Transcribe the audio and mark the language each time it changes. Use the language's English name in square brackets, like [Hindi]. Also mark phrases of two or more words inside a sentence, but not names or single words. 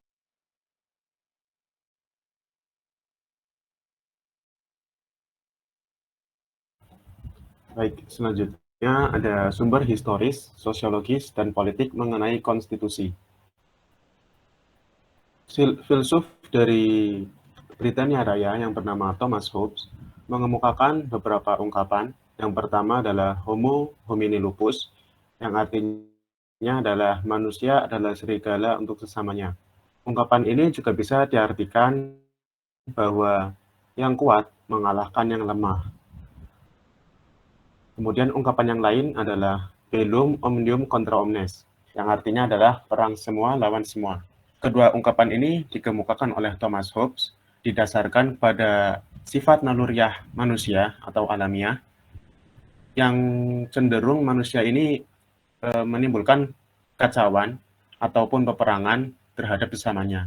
[Indonesian] Baik, selanjutnya ada sumber historis, sosiologis, dan politik mengenai konstitusi. Filsuf dari Britania Raya yang bernama Thomas Hobbes mengemukakan beberapa ungkapan. Yang pertama adalah [Latin] homo homini lupus, [Indonesian] yang artinya adalah manusia adalah serigala untuk sesamanya. Ungkapan ini juga bisa diartikan bahwa yang kuat mengalahkan yang lemah. Kemudian ungkapan yang lain adalah [Latin] bellum omnium contra omnes, [Indonesian] yang artinya adalah perang semua lawan semua. Kedua ungkapan ini dikemukakan oleh Thomas Hobbes didasarkan pada sifat naluriah manusia atau alamiah yang cenderung manusia ini menimbulkan kacauan ataupun peperangan terhadap sesamanya.